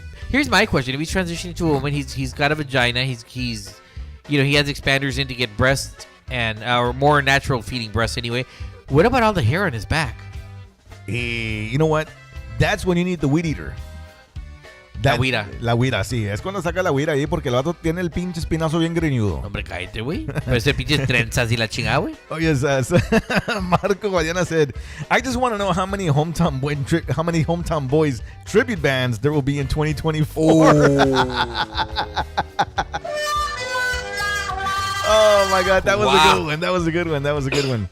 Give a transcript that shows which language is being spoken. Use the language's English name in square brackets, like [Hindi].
[English] Here's my question: if he's transitioning to a woman, he's got a vagina. He has expanders in to get breasts and or more natural feeding breasts anyway. What about all the hair on his back? You know what? That's when you need the weed eater. [Spanish] La huira, sí. Es cuando saca la huira ahí porque el vato tiene el pinche espinazo bien greñudo. Hombre, cállate, güey. Pero ese pinche trenzas y la chingada, güey. [English] Oh, yes. Marco Guadiana said, I just want to know how many Hometown Boys tribute bands there will be in 2024. Oh, my God. That was a good one.